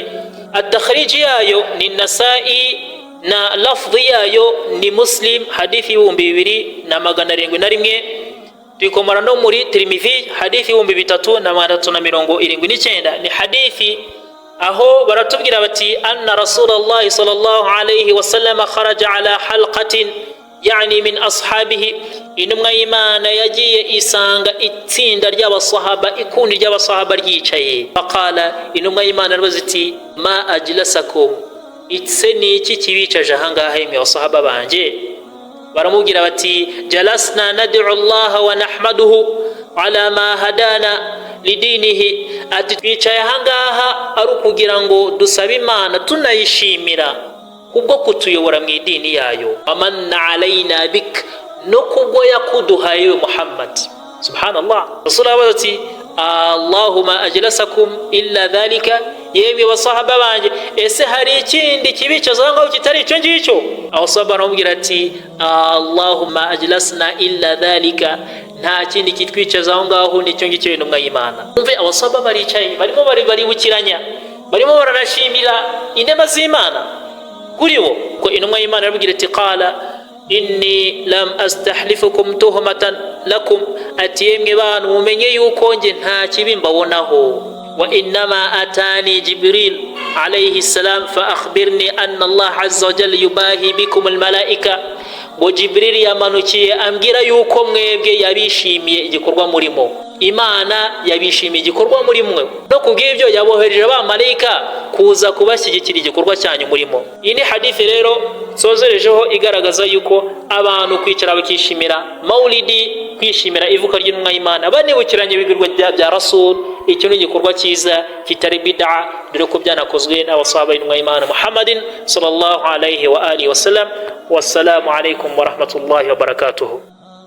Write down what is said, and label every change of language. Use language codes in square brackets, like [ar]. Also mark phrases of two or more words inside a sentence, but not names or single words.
[rw] At-takhriji yayo ni Nasa'i na lafdhi yayo ni Muslim, hadithi y'ibihumbi 2771. Tukomora no muri Tirmidhi, hadithi y'ibihumbi 3379. Ni hadithi aho baratubwira bati [ar] أن رسول الله صلى الله عليه وسلم خرج على حلقة يعني من أصحابه, [rw] intumwa y'Imana yagiye isanga itsinda ry'abasahaba, ikundi ry'abasahaba ryicaye. Faqala, intumwa y'Imana arabaza iti [ar] ما أجلسكم, [rw] itse ni iki kibicaje ahangaha mwe basahaba banje? Baramubwira bati [ar] جلسنا ندعو الله ونحمده على ما هدانا لدينه, [rw] ati twicaye ahangaha ari ukugira ngo dusabe Imana tunayishimira kubwo kutuyobora mu idini yayo. [ar] أمنّ علينا بك, [rw] no kubwo yakuduhaye Muhammad. [ar] سبحان الله. رسول الله ati اللهم أجلسكم إلا ذلك, [rw] yemwe basahaba banje ese hari ikindi kibicaza ngo kitari icyo ngicyo? Aho sahaba baramubwira ati [ar] اللهم أجلسنا إلا ذلك, [rw] nta kindi kitwicaza aho ngaho nicyo ngicyo intumwa y'Imana. Umve abasahaba baricaye barimo baribukiranya, barimo baranashimira inema z'Imana kuri bo. Ko intumwa y'Imana yarabwira ati [ar] قال إني لم أستحلفكم تهمة لكم, [rw] ati yemwe bantu mumenye yuko nge nta kibi mbabonaho. [ar] وإنما أتاني جبريل عليه السلام فأخبرني أن الله عز وجل يباهي بكم الملائكة, [rw] ngo Jibril yamanukiye ambwira yuko mwebwe yabishimiye igikorwa murimo. Imana yabishimiye igikorwa muri mwe, no kubw'ibyo yabohereje abamarayika kuza kubashyigikira igikorwa cyanyu murimo. Iyi ni hadithi rero sozerejeho igaragaza yuko abantu kwicara bakishimira maulidi, kwishimira ivuka ry'intumwa y'Imana, banibukiranye ibigirwa bya Rasul, icyo ni igikorwa cyiza kitari bid'a, dore ko byanakozwe n'abasahaba b'intumwa y'Imana Muhammadin [ar] صلى الله عليه وعلى آله وسلم. والسلام عليكم ورحمة الله وبركاته.